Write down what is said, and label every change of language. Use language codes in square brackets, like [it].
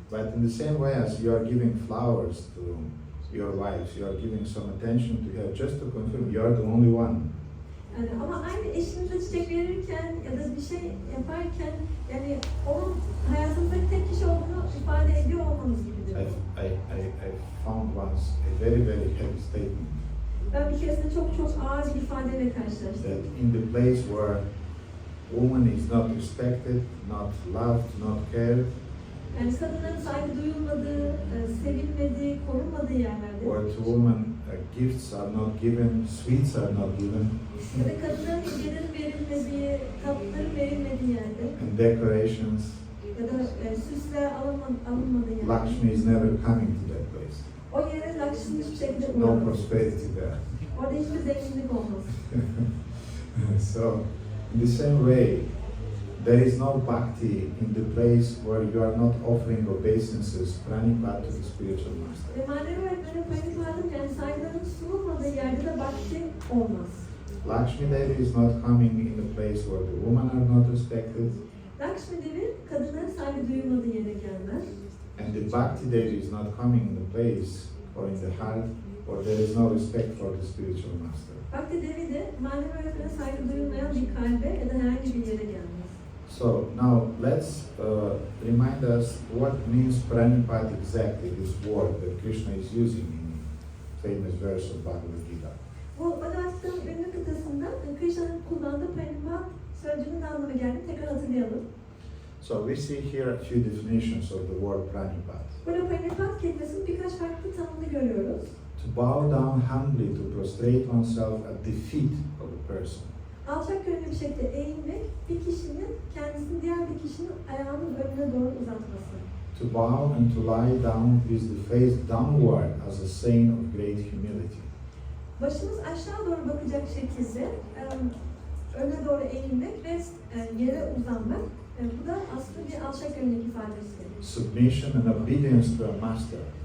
[en] But in the same way as you are giving flowers to your wives, you are giving some attention to her just to confirm you are the only one. [tr] Yani ama aynı eşinize çiçek verirken ya da bir şey yaparken yani onun hayatınızdaki tek kişi olduğunu ifade ediyor olmanız gibidir. [en] I found once a very heavy statement. [tr] Ben bir keresinde çok ağır bir ifadeyle karşılaştım. [en] That in the place where woman is not respected, not loved, not cared, [tr] Yani kadınların saygı duyulmadığı, sevilmediği, korunmadığı yerlerde. [en] where to woman gifts are not given, sweets are not given, [tr] Ya da kadınların hediyelerin verilmediği, tatlıların verilmediği yerde. [en] and decorations, [tr] Ya da süsler alınmadığı yerde. [en] Lakshmi is never coming to that place. [tr] O yere Lakshmi hiçbir şekilde [en] No [tr] uğramaz. [en] prosperity there. [tr] Orada hiçbir zenginlik olmaz. [en] So, in the same way, there is no bhakti in the place where you are not offering obeisances, pranipat to the spiritual master. [tr] Ve manevi öğretmenin Pranipat'ın yani saygıların sunulmadığı yerde de bhakti olmaz. [en] Lakshmi Devi is not coming in the place where the women are not respected, [tr] Lakshmi Devi kadınların saygı duyulmadığı yere gelmez. [en] and the Bhakti Devi is not coming in the place or in the heart where there is no respect for the spiritual master. [tr] Bhakti Devi de manevi öğretmene saygı duyulmayan bir kalbe ya da herhangi bir yere gelmez. [en] So now let's remind us what means Pranipat exactly, this word that Krishna is using in famous verse of Bhagavad Gita. [tr] Bu Bhagavad-gita'nın ünlü kıtasında Krishna'nın kullandığı Pranipat sözcüğünün ne anlamı geldiğini tekrar hatırlayalım. [en] So we see here a few definitions of the word Pranipat. [tr] Burada Pranipat kelimesinin birkaç farklı tanımını görüyoruz. [en] To bow down humbly, to prostrate oneself at the feet of a person. [tr] Alçak gönüllü bir şekilde eğilmek, bir kişinin kendisini diğer bir kişinin ayağının önüne doğru uzatması. [en] To bow and to lie down with the face downward as a sign of great humility. [tr] Başımız aşağı doğru bakacak şekilde öne doğru eğilmek ve yere uzanmak. Bu da aslında bir alçak gönüllülük ifadesi. [en] Submission and obedience to a master.